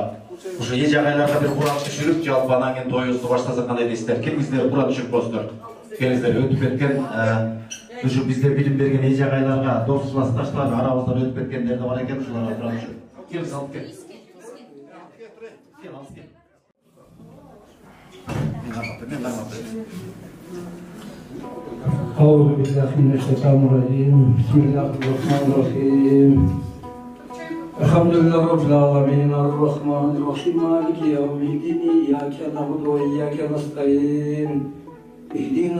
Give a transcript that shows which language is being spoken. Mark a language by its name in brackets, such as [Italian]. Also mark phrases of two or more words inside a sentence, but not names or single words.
[Kyrgyz] Ошо эч жагайларга бир Кур'ан түшүрүп жалпы анан кийин тоюбузду баштаса кандай дейсиздер? Келиңиздер Кур'ан түшүрүп коесуңдар. Келиңиздер өтүп кеткен ушу бизге билим берген эч жагайларга дос классташтар арабыздан өтүп кеткендер да бар экен, ушуларга Кур'ан түшүрүп. Келиңиз алып кел. Кел алып кел. [Arabic] أعوذ بالله من الشيطان الرجيم بسم الله الرحمن الرحيم الحمد لله رب العالمين الرحمن الرحيم مالك يوم الدين إياك نعبد وإياك نستعين اهدنا